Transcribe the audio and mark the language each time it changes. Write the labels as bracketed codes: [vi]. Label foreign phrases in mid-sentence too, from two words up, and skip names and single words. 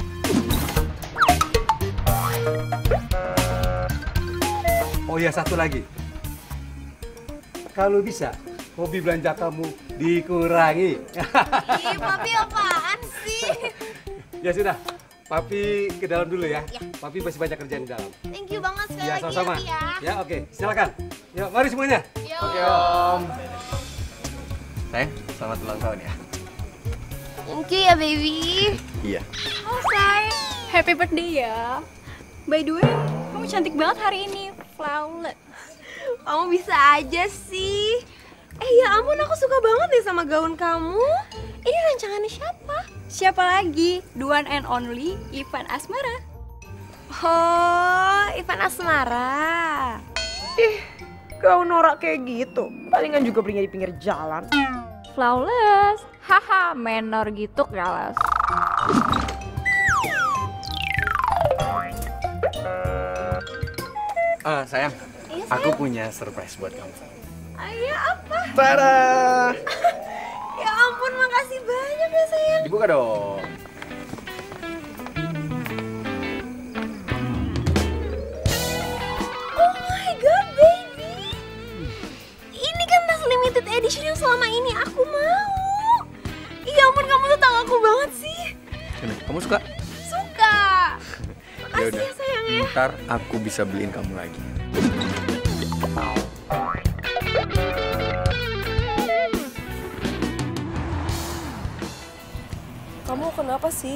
[id] Oh ya, satu lagi. Kalau bisa, hobi belanja kamu dikurangi. Ih, Papi apaan sih? Ya sudah, Papi ke dalam dulu ya. Ya. Papi masih banyak kerjaan di dalam. [en] Thank you [id] banget sekali Ya, lagi sama-sama. ya, Pi ya. Ya, oke. Silakan. Yuk, mari semuanya. Yo. Oke Om. Sayang, selamat ulang tahun ya. [en] Thank you [id] ya, baby. Iya. Oh, say. [en] Happy birthday [id] ya. [en] By the way, [id] kamu cantik banget hari ini. Flawless. Kamu bisa aja sih. Ya ampun, aku suka banget deh sama gaun kamu. Ini rancangannya siapa? Siapa lagi? [en] The one and only Ivan Asmara. [id] Oh, Ivan Asmara. Gaun norak kayak gitu, palingan juga belinya di pinggir jalan. Flawless. Haha, menor gitu kelas. Sayang, Iya, aku punya surprise buat kamu. Ayah apa? Tada! Ya ampun, makasih banyak ya sayang. Dibuka dong. [en] Oh my god, baby. [id] Ini kan tas [en] limited edition [id] yang selama ini aku mau. Ya ampun, kamu tuh tahu aku banget sih. Gimana, kamu suka? Suka. Makasih Yaudah, ya sayang ya. ntar aku bisa beliin kamu lagi. Kamu kenapa sih?